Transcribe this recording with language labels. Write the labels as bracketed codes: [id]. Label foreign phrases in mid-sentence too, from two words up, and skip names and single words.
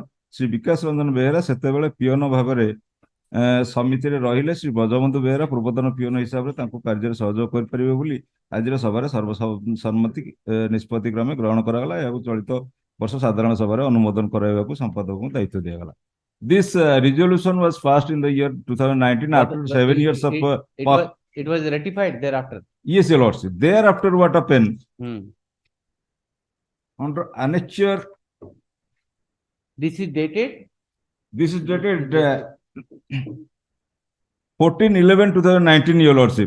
[or] ଶ୍ରୀ ବିକାଶ ରଞ୍ଜନ ବେହେରା ସେତେବେଳେ ପିଅନ ଭାବରେ ସମିତିରେ ରହିଲେ। ଶ୍ରୀ ବ୍ରଜବନ୍ଧୁ ବେହେରା ପୂର୍ବତନ ପିଅନ ହିସାବରେ ତାଙ୍କୁ କାର୍ଯ୍ୟରେ ସହଯୋଗ କରିପାରିବେ ବୋଲି ଆଜିର ସଭାରେ ସର୍ବସମ୍ମତି ନିଷ୍ପତ୍ତି କ୍ରମେ ଗ୍ରହଣ କରାଗଲା। ଏହାକୁ ଚଳିତ ବର୍ଷ ସାଧାରଣ ସଭାରେ ଅନୁମୋଦନ କରାଇବାକୁ ସମ୍ପାଦକଙ୍କୁ ଦାୟିତ୍ୱ ଦିଆଗଲା। [en] This resolution was passed in the year 2019 after 7 years of it was ratified thereafter. Yes, your lordship. Thereafter, what happened? Under annexure. This is dated? This is dated 14/11/2019, your lordship.